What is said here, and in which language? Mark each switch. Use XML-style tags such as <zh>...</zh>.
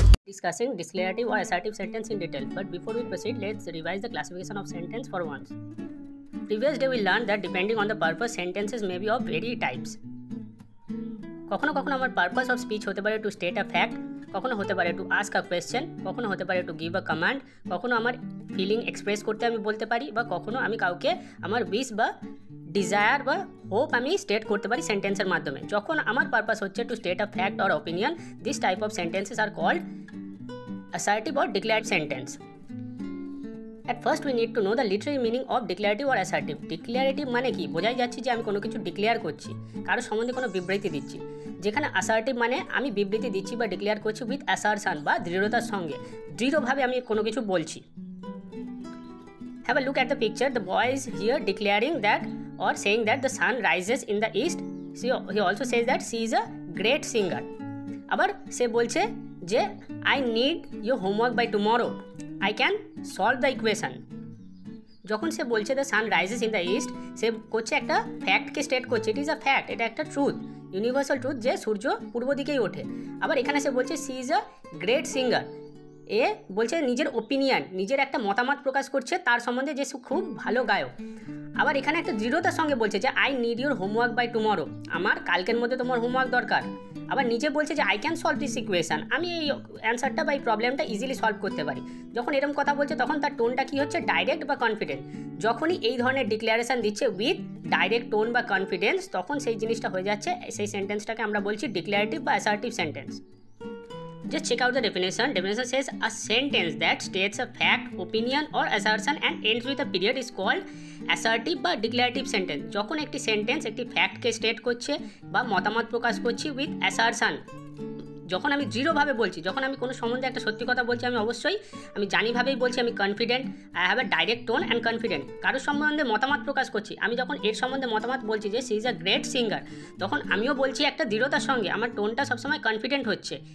<en>discussing declarative or assertive sentence in detail. But before we proceed, let's revise the classification of sentence for once. Previous day we learned that depending on the purpose, sentences may be of very types.</en> <bn>কখনো কখনো আমার purpose of speech হতে পারে</bn> <en>to state a fact,</en> <bn>কখনো হতে পারে</bn> <en>to ask a question,</en> <bn>কখনো হতে পারে</bn> <en>to give a command,</en> <bn>কখনো আমার ফিলিং এক্সপ্রেস করতে আমি বলতে পারি, বা কখনো আমি কাউকে আমার উইশ বা ডিজায়ার বা হোপ আমি স্টেট করতে পারি সেন্টেন্সের মাধ্যমে। যখন আমার পারপাস হচ্ছে</bn> <en>To state a fact or opinion, this type of sentences are called assertive or declarative sentence. At first we need to know the literary meaning of declarative or assertive.</en> <bn>Declarative মানে কি? বোঝাই যাচ্ছে যে আমি কোনো কিছু declare করছি, কারো সম্বন্ধে কোনো বিবৃতি দিচ্ছি। যেখানে assertive মানে আমি বিবৃতি দিচ্ছি বা ডিক্লেয়ার করছি উইথ অ্যাসারশন বা দৃঢ়তার সঙ্গে, দৃঢ়ভাবে আমি কোনো কিছু বলছি।</bn> <en>Have a look at the picture. The boy is here declaring that or saying that the sun rises in the east. He also says that she is a great singer.</en> <bn>আবার সে বলছে যে</bn> <en>I need your homework by tomorrow, I can solve the equation.</en> <bn>যখন সে বলছে</bn> <en>the sun rises in the east,</en> <bn>সে করছে একটা ফ্যাক্টকে state করছে।</bn> <en>it is a fact,</en> <bn>এটা একটা ট্রুথ, ইউনিভার্সাল ট্রুথ যে সূর্য পূর্ব দিকেই ওঠে। আবার এখানে সে বলছে</bn> <en>she is a great singer,</en> <bn>এ বলছে নিজের ওপিনিয়ন, নিজের একটা মতামত প্রকাশ করছে তার সম্বন্ধে যে সে খুব ভালো গায়ক। আবার এখানে একটা দৃঢ়তার সঙ্গে বলছে যে</bn> <en>I need your homework by tomorrow,</en> <bn>আমার কালকের মধ্যে তোমার হোমওয়ার্ক দরকার। আবার নিজে বলছে যে</bn> <en>I can solve this equation,</en> <bn>আমি এই অ্যান্সারটা বা এই প্রবলেমটা ইজিলি সলভ করতে পারি। যখন এরকম কথা বলছে তখন তার টোনটা কী হচ্ছে? ডাইরেক্ট বা কনফিডেন্ট। যখনই এই ধরনের ডিক্লারেশন দিচ্ছে উইথ ডাইরেক্ট টোন বা কনফিডেন্স, তখন সেই জিনিসটা হয়ে যাচ্ছে, সেই সেন্টেন্সটাকে আমরা বলছি ডিক্লারেটিভ বা assertive sentence.</bn> <en>Just check out the definition. Definition says a sentence that states a fact, opinion or assertion and ends with a period is called assertive বা declarative sentence.</en> <bn>যখন একটি সেন্টেন্স একটি ফ্যাক্টকে স্টেট করছে বা মতামত প্রকাশ করছি with assertion, যখন আমি দৃঢ়ভাবে বলছি, যখন আমি কোনো সম্বন্ধে একটা সত্যি কথা বলছি, আমি অবশ্যই আমি জানিভাবেই বলছি, আমি confident,</bn> <en>I have a direct tone and confident.</en> <bn>কারোর সম্বন্ধে মতামত প্রকাশ করছি, আমি যখন এর সম্বন্ধে মতামত বলছি যে</bn> <en>she is a great singer,</en> <bn>তখন আমিও বলছি একটা দৃঢ়তার সঙ্গে, আমার টোনটা সবসময় কনফিডেন্ট হচ্ছে।</bn>